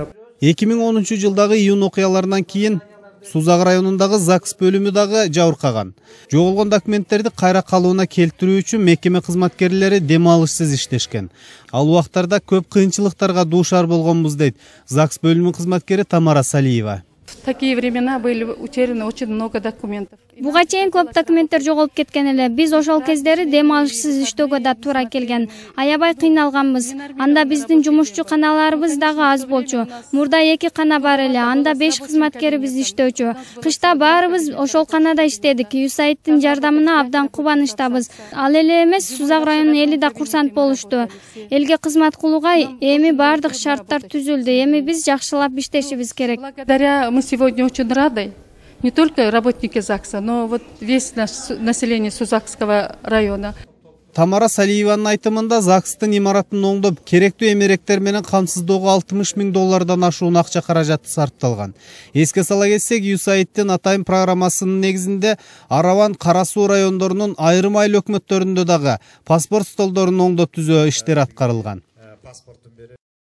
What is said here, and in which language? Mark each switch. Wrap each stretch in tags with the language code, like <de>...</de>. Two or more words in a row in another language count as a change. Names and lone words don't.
<ky>2010 жылдагы июнь окуяларынан кийин Сузак районундагы ЗАГС бөлүмү дагы жабыркаган. Жоголгон документтерди кайра калыбына келтирүү үчүн мекеме кызматкерлери дем алышсыз иштешкен. Ал убактарда көп кыйынчылыктарга дуушар болгонбуз дейт ЗАГС бөлүмүнүн кызматкери Тамара Салиева.</ky> <ru>В такие времена были утеряны очень много документов.</ru> <ky>Буга чейин көп документтер жоголуп кеткен эле. Биз ошол кездери дем алышсыз иштөөгө да туура келген. Аябай кыйналганбыз. Анда биздин жумушчу каналарыбыз дагы аз болчу. Мурда 2 кана бар эле. Анда 5 кызматкерибиз иштөөчү. Кышта баарыбыз ошол канада иштедик. USAID-тин жардамына абдан кубанычтабыз. Ал эле эмес, Сузак районунун эли да курсант болушту. Элге кызмат кылууга эми баардык шарттар түзүлдү. Эми биз жакшылап иштешибиз керек.</ky> <ru>Благодаря мы сегодня очень рады. Не только работники ЗАГСа, но вот весь население Сузакского района.</ru> <ky>Тамара Салиеванын айтымында ЗАГСтын имаратын оңдоп, керектүү эмеректер менен камсыздоого $60 000 ашуун акча каражаты сарпталган. Эске сала кетсек, USAID-тин атайын программасынын негизинде Араван, Кара Суу райондорунун айрым айыл өкмөттөрүндө дагы паспорт столдорун оңдоп түзөө иштери аткарылган.</ky>